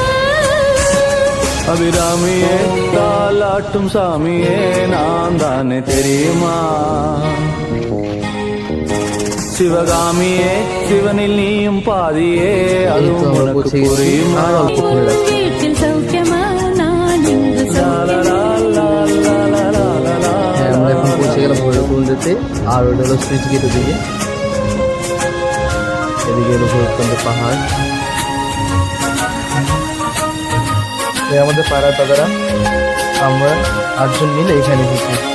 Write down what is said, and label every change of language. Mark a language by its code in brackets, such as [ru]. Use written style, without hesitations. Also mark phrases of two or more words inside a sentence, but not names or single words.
[ta] அபிராமியே தாலாட்டும் சாமியே நான் தானே தெரியுமா சிவகாமியே சிவனில் நீயும் பாதியே அதுவும் உனக்கு புரியுமா வீட்டில் சௌக்கியமா நான் இங்கு [bn] আমরা এখন পৌঁছে গেলাম ভৈরবকুণ্ডতে। আর ওটা হলো সুইচ গেটের দিকে, এদিকে হলো ভৈরবকুণ্ড পাহাড়। আমাদের পাড়ার দাদারা আমরা 8 জন মিলে এখানে এসেছি।